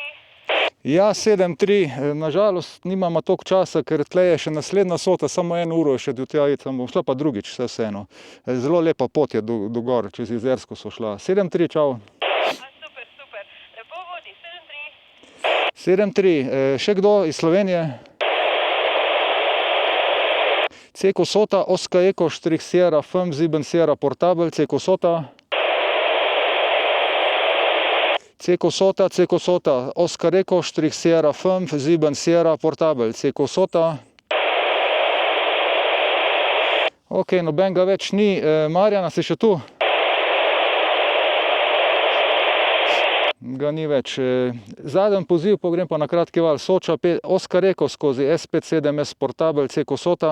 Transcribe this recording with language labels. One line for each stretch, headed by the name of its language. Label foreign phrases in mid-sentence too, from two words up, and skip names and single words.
Slovenian: Ja, 7-3, nažalost nimamo toliko časa, ker tle je še naslednja Sota, samo 1 uro je še do tja iti, bom šla pa drugič, vseeno. Zelo lepa pot je do gor, čez Jezersko so šla. 7-3, čau. Super, lepo vodi, 7-3. 7-3, še kdo iz Slovenije?
English: CQ Sota, Oscar Echo, Strich Sierra, 5-7 Sierra Portabel, CQ Sota. CQ Sota, Oscar Echo, Strich Sierra, 5-7 Sierra Portabel, CQ Sota.
Slovenian: Ok, nobenega več ni. Marjana, si še tu? Ga ni več. Zadnji poziv, pa grem pa na kratki val. Soča,
English: Oscar Echo
Slovenian: skozi SP7S Portabel, CQ Sota.